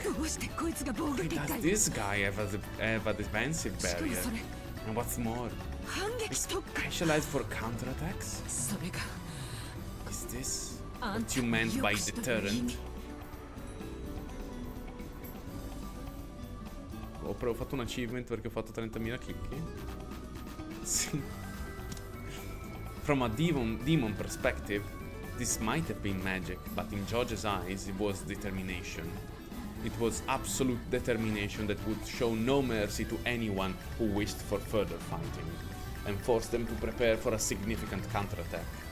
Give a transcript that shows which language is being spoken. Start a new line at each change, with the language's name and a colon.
English: Why does this guy have a defensive barrier? And what's more, is specialized for counterattacks? Is this what you meant by deterrent?
Italian: Ho fatto un achievement perché ho fatto 30.000 clicchi. Sì.
English: From a demon perspective, this might have been magic, but in George's eyes it was determination. It was absolute determination that would show no mercy to anyone who wished for further fighting, and forced them to prepare for a significant counterattack.